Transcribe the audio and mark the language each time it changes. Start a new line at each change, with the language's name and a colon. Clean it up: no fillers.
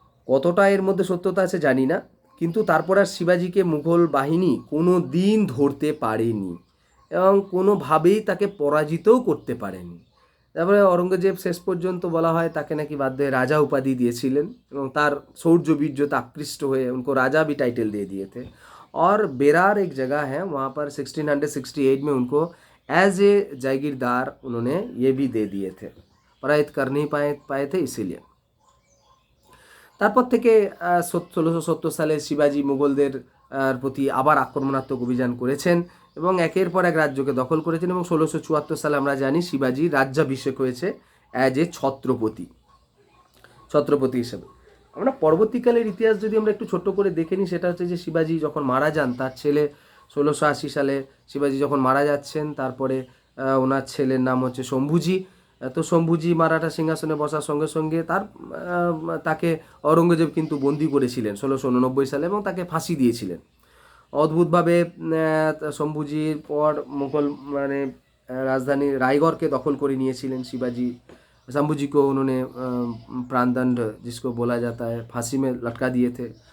Bangla: কতটা এর মধ্যে সত্যতা আছে জানি না, কিন্তু তারপর আর শিবাজিকে মুঘল বাহিনী কোনো দিন ধরতে পারেনি এবং কোনোভাবেই তাকে পরাজিতও করতে পারেনি। তারপরে औरंगजेब শেষ পর্যন্ত বলা হয় তাকে নাকি বাধ্য রাজা উপাধি দিয়েছিলেন এবং তার शौर्य वीर्यता আকৃষ্ট হয়ে
Hindi: उनको राजा भी टाइटल दे दिए थे। और बेरार एक जगह है, वहाँ पर 1668 में उनको एज ए जागीरदार उन्होंने ये भी दे दिए थे, पराजित कर नहीं पाए थे इसीलिए।
Bangla: তারপর থেকে 1670 সালে শিবাজি মুঘলদের প্রতি আবার আক্রমণাত্মক অভিযান করেছেন এবং একের পর এক রাজ্যকে দখল করেছেন। এবং 1674 সালে আমরা জানি শিবাজি রাজ্যাভিষেক হয়েছে অ্যাজ এ ছত্রপতি হিসেবে। আমরা পরবর্তীকালের ইতিহাস যদি আমরা একটু ছোট্ট করে দেখে নিই, সেটা হচ্ছে যে শিবাজি যখন মারা যান, তার ছেলে 1680 সালে শিবাজি যখন মারা যাচ্ছেন, তারপরে ওনার ছেলের নাম হচ্ছে শম্ভুজি। তো শম্ভুজি মারাঠা সিংহাসনে বসার সঙ্গে সঙ্গে তাকে অরঙ্গজেব কিন্তু বন্দি করেছিলেন 1689 সালে এবং তাকে ফাঁসি দিয়েছিলেন। অদ্ভুতভাবে শম্ভুজির পর মুঘল মানে
Hindi: राजधानी रायगढ़ के दखल
Bangla: করে নিয়েছিলেন शिवाजी।
Hindi: शंभू को उन्होंने प्राणदंड जिसको बोला जाता है फांसी में लटका दिए थे।